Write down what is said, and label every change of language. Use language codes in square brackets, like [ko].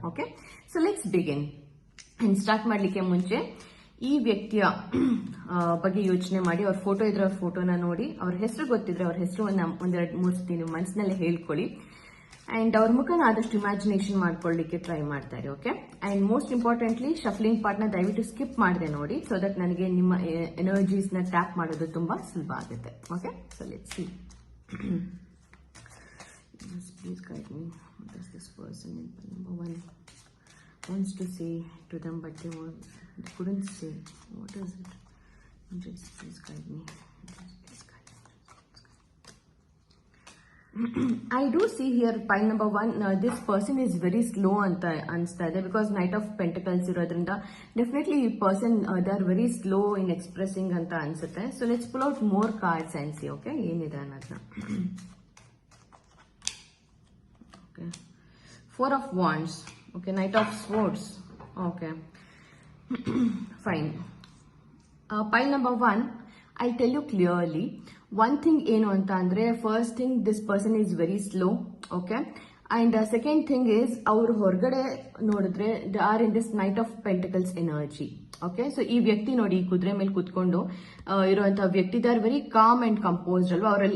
[en] Okay, so let's begin. [kn] Start ಮಾಡ್ಲಿಕ್ಕೆ ಮುಂಚೆ ಈ ವ್ಯಕ್ತಿಯ ಬಗ್ಗೆ ಯೋಚನೆ ಮಾಡಿ, ಅವ್ರ ಫೋಟೋ ಇದ್ರೆ ಅವ್ರ ಫೋಟೋನ ನೋಡಿ, ಅವ್ರ ಹೆಸರು ಗೊತ್ತಿದ್ರೆ ಅವ್ರ ಹೆಸರು 1-2-3 ಸತಿ ನೀವು ಮನಸ್ಸಿನಲ್ಲೇ ಹೇಳ್ಕೊಳ್ಳಿ. ಅಂಡ್ ಅವ್ರ ಮುಖನ ಆದಷ್ಟು ಇಮ್ಯಾಜಿನೇಷನ್ ಮಾಡ್ಕೊಳ್ಳಿಕ್ಕೆ ಟ್ರೈ ಮಾಡ್ತಾರೆ. Okay, and most importantly ಶಫ್ಲಿಂಗ್ part ನ ದಯವಿಟ್ಟು ಸ್ಕಿಪ್ ಮಾಡದೆ ನೋಡಿ, ಸೊ ದಟ್ ನನಗೆ ನಿಮ್ಮ ಎನರ್ಜೀಸ್ ನ ಟ್ಯಾಪ್ ಮಾಡೋದು ತುಂಬಾ ಸುಲಭ ಆಗುತ್ತೆ. [en] Okay, so let's see. Please guide me. What does this person in number 1 wants to say to them, but they couldn't say. What is it? Just please guide me. Please guide me. I do see here pile number 1. This person is very slow [kn] anta ansta ide, [en] because Knight of Pentacles [kn] irodrinda [en] definitely person they are very slow in expressing [kn] anta ansutte. [en] So let's pull out more cards and see. [kn] Okay, ಏನಇದೆ ಅನ್ನೋದನ್ನ. [en] Okay, 4 of Wands. Okay, Knight of Swords. Okay, fine. Pile number 1, I'll tell you clearly. One thing [kn] ಏನು ಅಂತ ಅಂದ್ರೆ, [en] First thing this person is very slow. Okay, and second thing is [kn] ಅವ್ರು ಹೊರಗಡೆ ನೋಡಿದ್ರೆ [en] They are in this knight of pentacles energy. [kn] Okay, so ಈ ವ್ಯಕ್ತಿ ನೋಡಿ, ಈ ಕುದುರೆ ಮೇಲೆ ಕುತ್ಕೊಂಡು ಇರುವಂತಹ ವ್ಯಕ್ತಿ, [en] they are very calm and composed [kn] ಅಲ್ವಾ.